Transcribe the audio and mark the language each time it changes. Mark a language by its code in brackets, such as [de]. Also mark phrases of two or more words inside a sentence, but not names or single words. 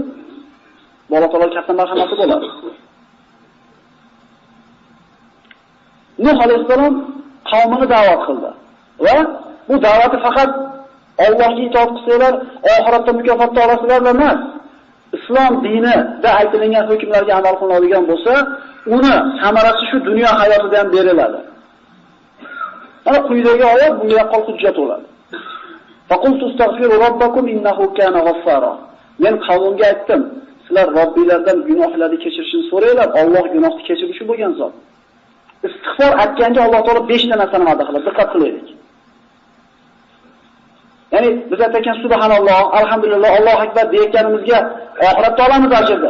[uz] Alloh taolo katta marhamati bo'ladi. Nuh alayhisalom qavmini da'vat qildi va bu da'vati faqat Allohga itoat qilsalar, oxiratda mukofotni olasizlar emas. Islom dinida aytilgan hukmlarga amal qilinadigan bo'lsa, uni samarasi shu dunyo hayotida ham beriladi. Mana quyidagi oyat bunga yaqqol hujjat bo'ladi. [ar] فقلت استغفروا ربكم إنه كان غفارا. [uz] Men qavmimga aytdim, sizlar Robbinglardan gunohlarni kechirishini so'ranglar, Alloh gunohni kechirishi bo'lgan zot. Istig'for aytganda Alloh taolo 5 ta narsani va'da qiladi. Diqqat qilaylik. Ya'ni biz aytgan [ar] سبحان الله، الحمد لله، الله أكبر [uz] deyotganimizga oxiratda olamiz ajrni.